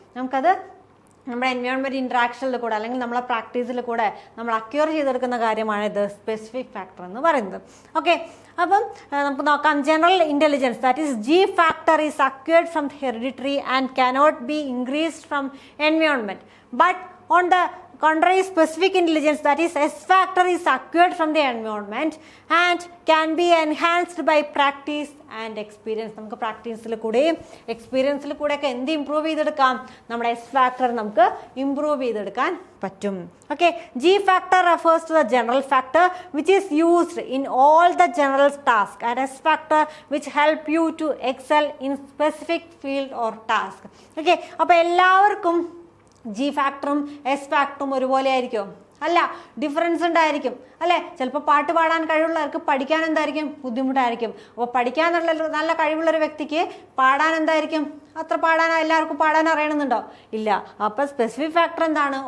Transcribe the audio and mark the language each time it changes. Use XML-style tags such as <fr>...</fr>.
<ml>നമുക്കത് നമ്മുടെ എൻവയോൺമെന്റ് ഇൻട്രാക്ഷനിൽ കൂടെ അല്ലെങ്കിൽ നമ്മളെ പ്രാക്ടീസിൽ കൂടെ നമ്മൾ അക്വയർ ചെയ്തെടുക്കുന്ന കാര്യമാണ് ഇത് സ്പെസിഫിക് ഫാക്ടർ എന്ന് പറയുന്നത്. ഓക്കെ, അപ്പം നമുക്ക് നോക്കാം.</ml> <en>General intelligence, that is G factor is acquired from hereditary and cannot be increased from environment. But on the contrary, specific intelligence, that is S factor, is acquired from the environment and can be enhanced by practice and experience.</en> <ml>നമുക്ക് പ്രാക്ടീസിൽ കൂടെയും എക്സ്പീരിയൻസിൽ കൂടെയൊക്കെ എന്ത് improve ചെയ്തെടുക്കാം? നമ്മുടെ S factor നമുക്ക് improve ചെയ്തെടുക്കാൻ പറ്റും.</ml> <en>Okay, G factor refers to the general factor which is used in all the general tasks, and S factor which help you to excel in specific field or task.</en> <ml>Okay, അപ്പൊ എല്ലാവർക്കും G ഫാക്ടറും S ഫാക്ടറും ഒരുപോലെ ആയിരിക്കും? അല്ല, difference ഉണ്ടായിരിക്കും, അല്ലെ? ചിലപ്പോൾ പാട്ട് പാടാൻ കഴിവുള്ളവർക്ക് പഠിക്കാൻ എന്തായിരിക്കും? ബുദ്ധിമുട്ടായിരിക്കും. അപ്പോൾ പഠിക്കാൻ നല്ല കഴിവുള്ളൊരു വ്യക്തിക്ക് പാടാൻ എന്തായിരിക്കും? അത്ര എല്ലാവർക്കും പാടാൻ അറിയണമെന്നുണ്ടോ? ഇല്ല. അപ്പൊ സ്പെസിഫിക് ഫാക്ടർ എന്താണ്?</ml>